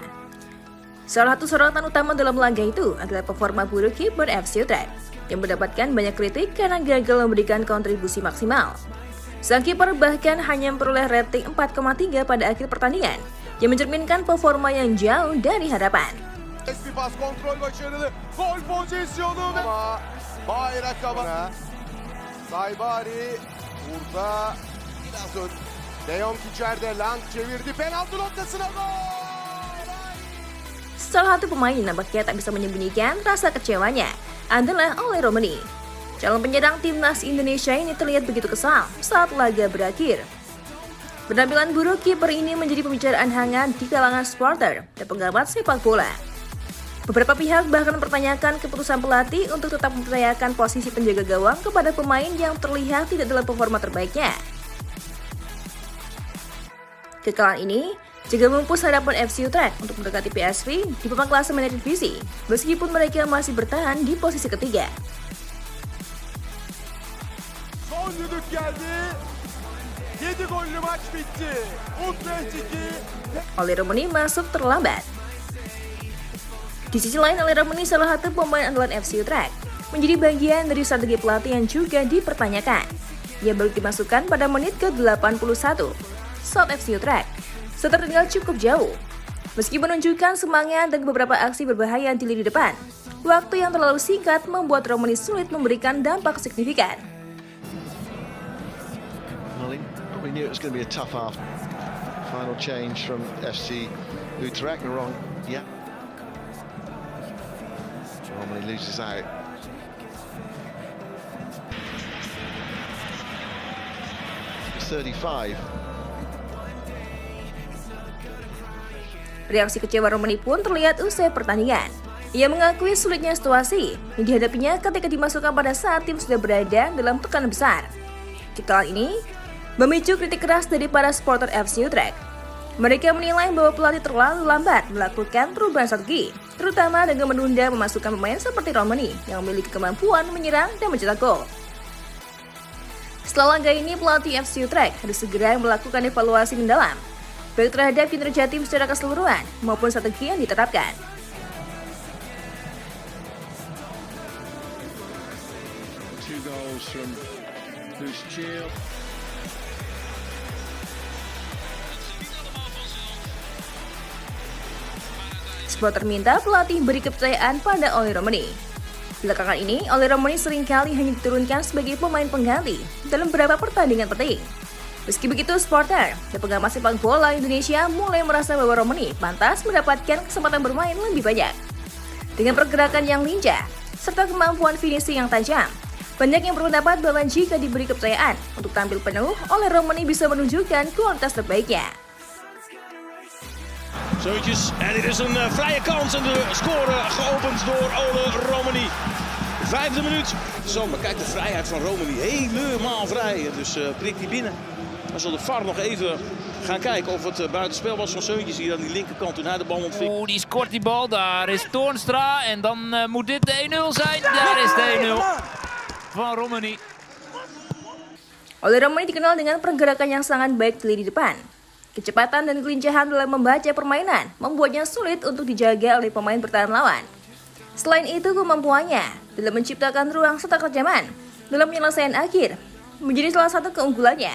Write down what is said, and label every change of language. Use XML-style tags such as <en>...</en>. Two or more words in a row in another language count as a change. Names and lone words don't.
<id>Salah satu sorotan utama dalam laga itu adalah performa buruk kiper FC Utrecht yang mendapatkan banyak kritik karena gagal memberikan kontribusi maksimal. Sang kiper bahkan hanya memperoleh rating 4,3 pada akhir pertandingan, yang mencerminkan performa yang jauh dari harapan.</id> <tr>Pas kontrol başarılı. Gol pozisyonu ama bayrak kabana. Saybari burada biraz ön. De Jong içeride, Lang çevirdi. Penaltı noktasına gol.</tr> <id>Salah satu pemain nampaknya tak bisa menyembunyikan rasa kecewanya adalah Oleh Romani. Calon penyerang timnas Indonesia ini terlihat begitu kesal saat laga berakhir. Penampilan buruk kiper ini menjadi pembicaraan hangat di kalangan supporter dan pengamat sepak bola. Beberapa pihak bahkan mempertanyakan keputusan pelatih untuk tetap mempercayakan posisi penjaga gawang kepada pemain yang terlihat tidak dalam performa terbaiknya. Kekalahan ini juga memupus harapan FC Utrecht untuk mendekati PSV di papan klasemen divisi, meskipun mereka masih bertahan di posisi ketiga.</id> <tr>Son düdük geldi. 7 gollü maç bitti. Utrecht 2.</tr> <id>Oleh Romani masuk terlambat. Di sisi lain, Oleh Romani salah satu pemain andalan FC Utrecht, menjadi bagian dari strategi pelatih yang juga dipertanyakan. Ia baru dimasukkan pada menit ke-81 saat FC Utrecht tertinggal cukup jauh. Meski menunjukkan semangat dan beberapa aksi berbahaya di lini depan, waktu yang terlalu singkat membuat Romani sulit memberikan dampak signifikan.</id> <en>We knew it was going to be a tough half. Final change from FC Utrecht. Wrong, yeah. Romani loses out. It's 35.</en> <id>Reaksi kecewa Romani pun terlihat usai pertandingan. Ia mengakui sulitnya situasi yang dihadapinya ketika dimasukkan pada saat tim sudah berada dalam tekanan besar. Kekalahan ini memicu kritik keras dari para supporter FC Utrecht. Mereka menilai bahwa pelatih terlalu lambat melakukan perubahan strategi, terutama dengan menunda memasukkan pemain seperti Romani yang memiliki kemampuan menyerang dan mencetak gol. Setelah laga ini, pelatih FC Utrecht harus segera melakukan evaluasi mendalam, baik terhadap kinerja tim secara keseluruhan maupun strategi yang diterapkan.</id> <en>Two goals from Hustil.</en> <id>Supporter minta pelatih beri kepercayaan pada Oleh Romani. Belakangan ini, Oleh Romani seringkali hanya diturunkan sebagai pemain pengganti dalam beberapa pertandingan penting. Meski begitu, supporter dan pengamat sepak bola Indonesia mulai merasa bahwa Romani pantas mendapatkan kesempatan bermain lebih banyak. Dengan pergerakan yang lincah serta kemampuan finishing yang tajam, banyak yang berpendapat bahwa jika diberi kepercayaan untuk tampil penuh, Oleh Romani bisa menunjukkan kualitas terbaiknya.</id> <nl>Zoetjes, en dit is een vrije kans en de score geopend door Ole Romani. 5e minuut. Zo, maar kijk de vrijheid van Romani, helemaal vrij. Dus prikt hij binnen. Dan zal de VAR nog even gaan kijken of het buitenspel was van Zeuntjes hier aan die linkerkant toen hij de bal ontving. Die scoort die bal, daar is Toornstra en dan moet dit de 1-0 zijn. Daar is de 1-0 van Romani.</nl> <id>Oleh Romani dikenal dengan pergerakan yang sangat baik di lini depan. Kecepatan dan kelincahan dalam membaca permainan membuatnya sulit untuk dijaga oleh pemain bertahan lawan. Selain itu, kemampuannya dalam menciptakan ruang serta kecaman dalam penyelesaian akhir menjadi salah satu keunggulannya.</id>